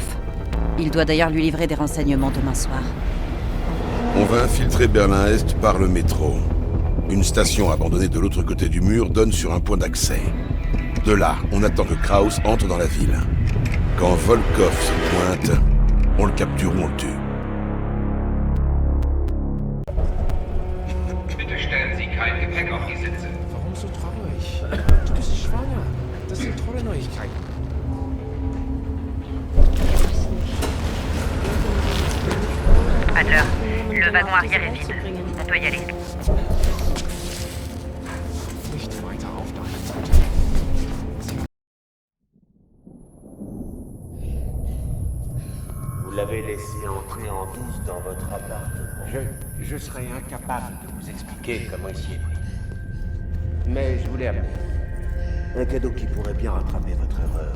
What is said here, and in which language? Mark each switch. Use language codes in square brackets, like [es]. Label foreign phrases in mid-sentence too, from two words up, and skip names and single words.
[fr] Il doit d'ailleurs lui livrer des renseignements demain soir. On va infiltrer Berlin-Est par le métro. Une station abandonnée de l'autre côté du mur donne sur un point d'accès. De là, on attend que Kraus entre dans la ville. Quand Volkov se pointe, on le capture ou on le tue. [de] Bitte stellen Sie kein Gepäck auf die Sitze. Warum so traurig? Du bist schwanger. Das sind tolle Neuigkeiten. [fr] Adler, le wagon arrière est vide. On peut y aller. [de] Nicht weiter auf deiner Seite. [fr] Vous l'avez laissé entrer en douce dans votre appartement. Je serais incapable de vous expliquer comment il s'y est pris. Mais je voulais amener un cadeau qui pourrait bien rattraper votre erreur.